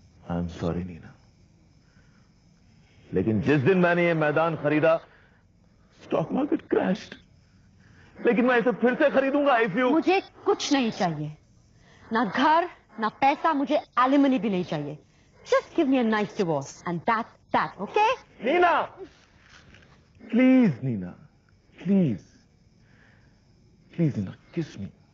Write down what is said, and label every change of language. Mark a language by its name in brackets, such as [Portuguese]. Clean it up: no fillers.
[English] I am sorry [Hindi] Neena, लेकिन जिस दिन मैंने ये मैदान खरीदा [English] Stock market crashed. [Hindi] लेकिन मैं इसे फिर से खरीदूंगा [English] If you. [Hindi] मुझे कुछ नहीं चाहिए, ना घर ना पैसा, मुझे एलिमनी भी नहीं चाहिए। [English] Just give me a nice divorce and that's that, okay? Neena please, Neena please, please Neena, kiss me.